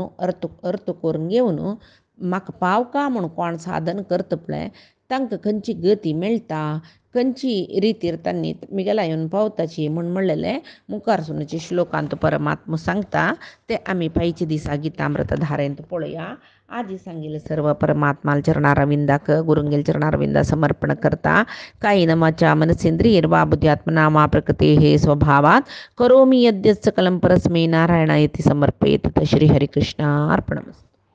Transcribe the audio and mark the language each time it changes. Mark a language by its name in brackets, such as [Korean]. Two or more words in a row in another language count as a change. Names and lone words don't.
[Konkani] अर्थ करून घेवन म्हाका पावका म्हणून कोण साधन करता पळय तांकां खंयची गती मेळटा खंयची रितीर तांणी मिगेला येवन पावताची म्हणून म्हणलेले मुखार सुनाचे श्लोकांत परमात्मा सांगता ते आमी पायचे दिसा गीतामृत धारेंत पळोवया आजी सांगिल्ले सर्व परमात्माल चरणारविंदाक गुरुंगेल चरणारविंदा समर्पण करता [Sanskrit] कायेन वाचा मनसेंद्रियैर्वा बुद्ध्यात्मना मा प्रकृतेः स्वभावात् करोमि यद्यत् सकलं परस्मै नारायणायति समर्पयेत् श्री हरिकृष्णार्पणमस्तु।